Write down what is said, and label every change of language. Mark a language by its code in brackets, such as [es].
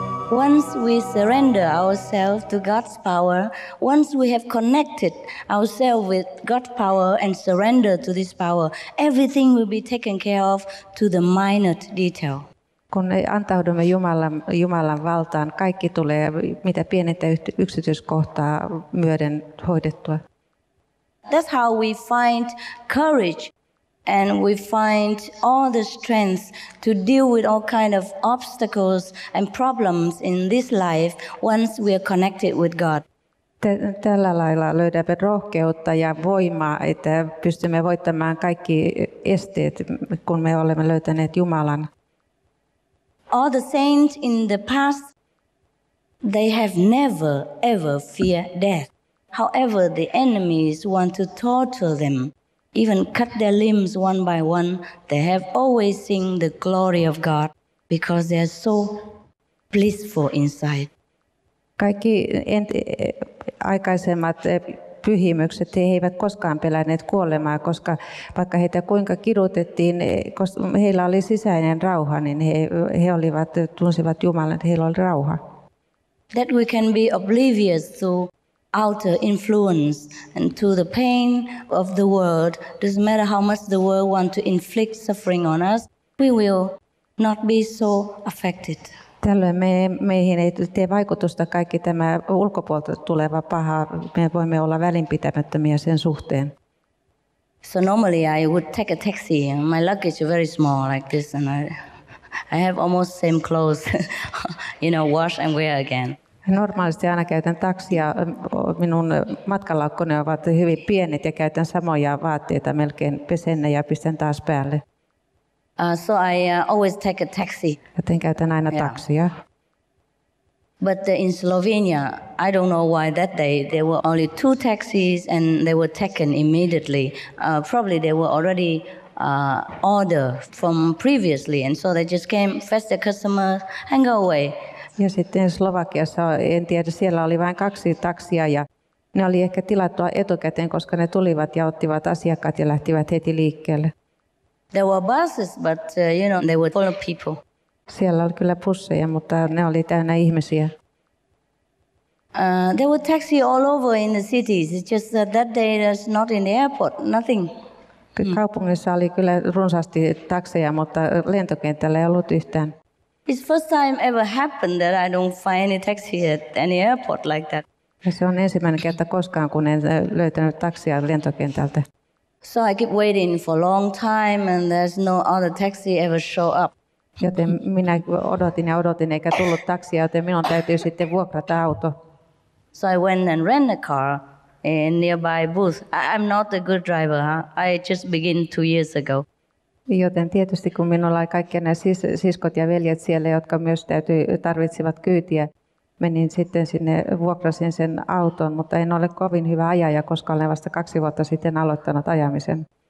[en] Once we surrender ourselves to God's power, once we have connected ourselves with God's power and surrender to this power, everything will be taken care of to the minute detail. [fi] Kun antaudumme Jumalan valtaan, kaikki tulee mitä pienintä yksityiskohtaa myöden hoidettua. [en] That's how we find courage and we find all the strength to deal with all kind of obstacles and problems in this life once we are connected with God. [fi] Tällä lailla löydämme rohkeutta ja voimaa, että pystymme voittamaan kaikki esteet, kun me olemme löytäneet Jumalan. [en] All the saints in the past, they have never ever feared death. However, the enemies want to torture them. even cut their limbs one by one, they have always sing the glory of God because they are so blissful inside. [fi] Kaikki aikaisemmat pyhimykset, he eivät koskaan pelänneet kuolemaa, koska vaikka heitä kuinka kidutettiin, koska heillä oli sisäinen rauha, niin he tunsivat Jumalan, että heillä oli rauha. [en] That we can be oblivious to outer influence and to the pain of the world. Doesn't matter how much the world wants to inflict suffering on us, we will not be so affected. [fi] Tällöin meihin ei tee vaikutusta kaikki tämä ulkopuolelta tuleva paha. Me voimme olla välinpitämättömiä sen suhteen. [en] So normally I would take a taxi. My luggage is very small like this, and I have almost same clothes, wash and wear again. [fi] Normaalisti aina käytän taksia. Minun matkalaukkuni ovat hyvin pienet ja käytän samoja vaatteita, melkein pesen ne ja pistän taas päälle. [en] So I always take a taxi. [fi] Joten käytän aina taksia. [en] But in Slovenia, I don't know why that day there were only 2 taxis and they were taken immediately. Probably they were already ordered from previously, and so they just came, fetch the customers and go away. [fi] Ja sitten Slovakiassa, en tiedä, siellä oli vain 2 taksia ja ne oli ehkä tilattua etukäteen, koska ne tulivat ja ottivat asiakkaat ja lähtivät heti liikkeelle. [en] There were buses, but they were full of people. [fi] Siellä oli kyllä busseja, mutta ne oli täynnä ihmisiä. [en] There were taxi all over in the cities. It's just that day there's not in the airport, nothing. [fi] Kaupungissa oli kyllä runsaasti takseja, mutta lentokentällä ei ollut yhtään. [en] It's first time ever happened that I don't find any taxi at any airport like that. [fi] Ja se on ensimmäinen kerta koskaan, kun en löytänyt taksia lentokentältä. [en] So I keep waiting for a long time and there's no other taxi ever show up. [fi] Joten minä odotin eikä tullut taksia, joten minun täytyy sitten vuokrata auto. [en] So I went and rent a car in nearby booth. I'm not a good driver. I just began 2 years ago. [fi] Joten tietysti kun minulla oli kaikki nämä siskot ja veljet siellä, jotka myös tarvitsivat kyytiä, menin sitten sinne, vuokrasin sen auton, mutta en ole kovin hyvä ajaja, koska olen vasta 2 vuotta sitten aloittanut ajamisen.